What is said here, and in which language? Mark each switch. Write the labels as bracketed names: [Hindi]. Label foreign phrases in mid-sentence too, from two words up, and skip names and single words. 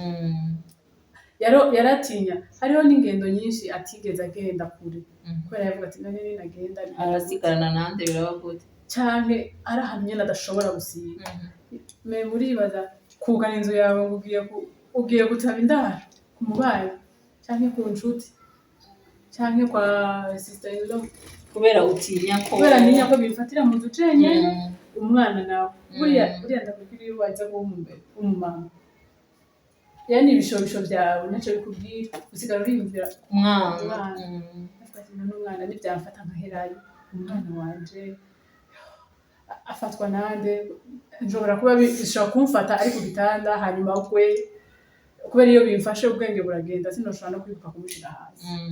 [Rundi] Yaratinya hariho n'ingendo nyinshi atigeze agenda kure kubera yavuga ati none nagenda arasigarana nande biraba gute canke ari ahantu nyene adashobora gusiga. Me muribaza kugana inzu yawe ugiye gutaba indaro ku mubanyi canke ku nshuti canke kwa [English] sister in law [Rundi] kubera utinya ko bifatira mu ducenye umwana nawe buriya ndakubwira iyo waza umumama yani ibishobisho byawe naco bikubwira usigara uriyumvira umwana n'umwana n'ivyamfata nkaherayo umwana wanje afatwa nande nshobora kuba bishobora kumfata ari ku gitanda hanyuma kwe kubera iyo bimfashe ubwenge buragenda sinoshobora no kwibuka kumushira hasi.